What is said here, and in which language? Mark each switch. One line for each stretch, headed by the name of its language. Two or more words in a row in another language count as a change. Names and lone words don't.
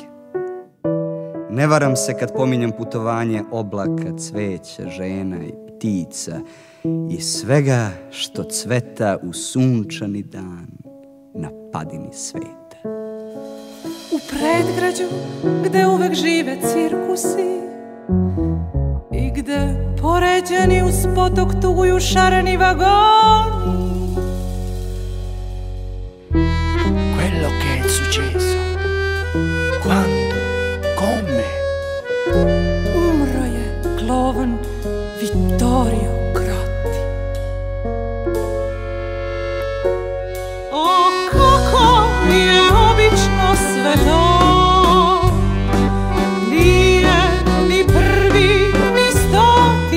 Serbian: Ne varam se kad pominjem putovanje oblaka, cveća, žena i ptica i svega što cveta u sunčani dan na padini sveta. U predgrađu gde uvek žive cirkusi i gde poređeni uz potok tuguju šareni vagoni.
Italian: Quello che è successo, quando, come?
Serbian: Umro je klovn Vittorio Crotti. O, kako je obično sve to, nije ni prvi ni stoti.